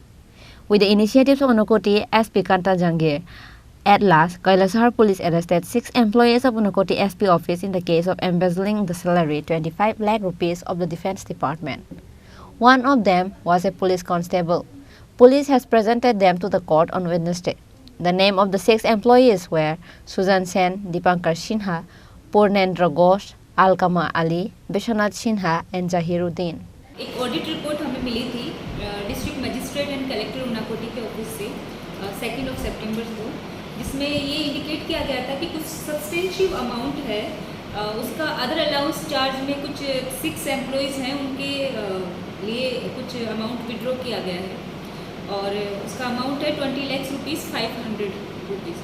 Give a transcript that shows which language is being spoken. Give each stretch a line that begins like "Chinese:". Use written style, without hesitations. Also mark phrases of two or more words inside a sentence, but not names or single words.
English: With the initiatives of Unakoti SP Kanta Jangir, at last, Kailasahar police arrested 6 employees of Unakoti SP office in the case of embezzling the salary 25 lakh rupees of the Defense Department. One of them was a police constable. Police has presented them to the court on Wednesday. The name of the 6 employees were Sujan Sen, Dipankar Sinha, Purnendra Ghosh, Alkama Ali, Bishwanath Sinha and Zahiruddin.
Hindi: एक
English: audit report
Hindi: हमें मिली थी
English: district magistrate and collector
Hindi: उनाकोटी के ऑफिस से 2 सितंबर को, जिसमें ये इंडिकेट किया गया था कि कुछ
English: substantial amount
Hindi: है उसका
English: other allowance charge
Hindi: में कुछ 6 एम्प्लॉयज़ हैं उनके लिए कुछ अमाउंट विड्रॉ किया गया है और उसका अमाउंट है 20 लाख रुपीज़ 500 रुपीज़।